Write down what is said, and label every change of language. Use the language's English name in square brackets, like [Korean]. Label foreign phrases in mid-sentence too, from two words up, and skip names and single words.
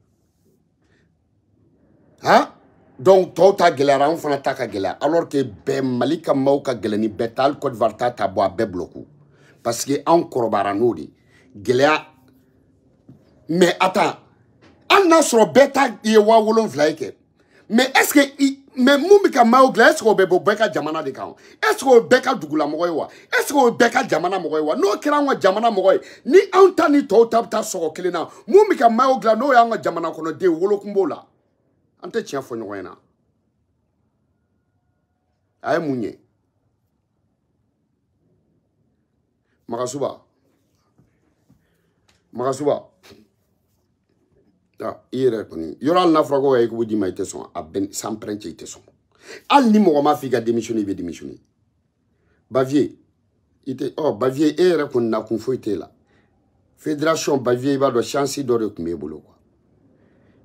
[Bambara] hein donc tɔw ta gɛlɛyara anw fana ta ka gɛlɛya [French] alors que [Bambara] bɛɛ Mali ka maaw ka gɛlɛn ni bɛɛ ta hali Côte d'Ivoire ta bɔ a bɛɛ bloqué parce que anw kɔrɔbayara n'o de gɛlɛya [French] mais attends [Bambara] hali n'a sɔrɔ bɛɛ ta ye 7,000 ye kɛ [French] mais est-ce que mais [Bambara] mun bɛ ka mayo dilan [French] est-ce que [Bambara] o bɛ bɔ bɛɛ ka jamana de kan [French] est-ce que [Bambara] o bɛɛ ka dugulamɔgɔ ye wa [French] est-ce que [Bambara] o bɛɛ ka jamana mɔgɔ ye wa n'o kɛra an ka jamana mɔgɔ ye ni anw ta ni tɔw ta bɛ taa sɔgɔ kelen na mun bɛ ka mayo dilan n'o y'an ka jamana kɔnɔden wolokun b'o la an tɛ tiɲɛ fɔ ɲɔgɔn ɲɛna a ye mun ye Magasuba i yɛrɛ kɔni yɔrɔ hali n'a fɔra ko ka équipe d'i ma i tɛ sɔn a bɛɛ [French] sans prince [Bambara] i tɛ sɔn hali ni mɔgɔ m'a fɔ i ka démissionner i bɛ démissionner Bavier i tɛ Bavier e yɛrɛ kɔni nakun foyi t'e la fédération Bavier i b'a dɔn chance dɔ de tun b'e bolo quoi i